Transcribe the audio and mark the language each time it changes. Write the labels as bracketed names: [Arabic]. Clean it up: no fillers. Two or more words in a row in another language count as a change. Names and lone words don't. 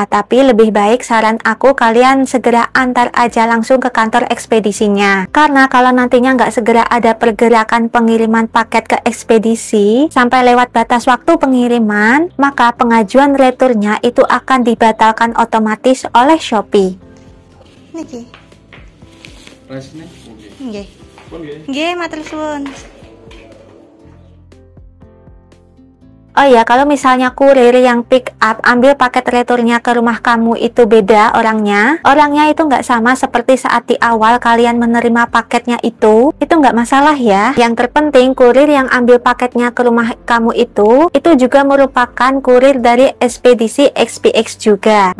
[Indonesian] Tapi lebih baik saran aku kalian segera antar aja langsung ke kantor ekspedisinya. Karena kalau nantinya nggak segera ada pergerakan pengiriman paket ke ekspedisi sampai lewat batas waktu pengiriman, maka pengajuan returnya itu akan dibatalkan otomatis oleh Shopee. [Javanese] Niki. Resne? Nggih. Pun nggih. Nggih, matur suwun. [Indonesian] Oh ya, kalau misalnya kurir yang [English] pick up [Indonesian] ambil paket returnya ke rumah kamu itu beda orangnya itu nggak sama seperti saat di awal kalian menerima paketnya itu nggak masalah ya. Yang terpenting kurir yang ambil paketnya ke rumah kamu itu juga merupakan kurir dari ekspedisi XPX juga.